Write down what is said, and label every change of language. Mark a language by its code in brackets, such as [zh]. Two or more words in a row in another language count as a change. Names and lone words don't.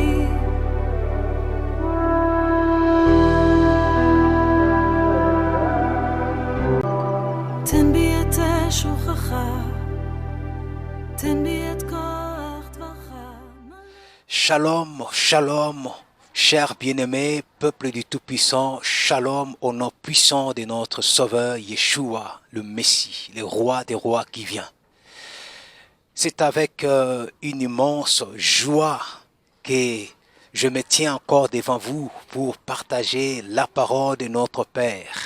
[he] תן בי את שוכך, תן בי את כוח דברך. Shalom, shalom, [fr] chers bien-aimés, peuple du Tout-Puissant, shalom au nom puissant de notre Sauveur Yeshua, le Messie, le roi des rois qui vient. C'est avec une immense joie que je me tiens encore devant vous pour partager la parole de notre Père.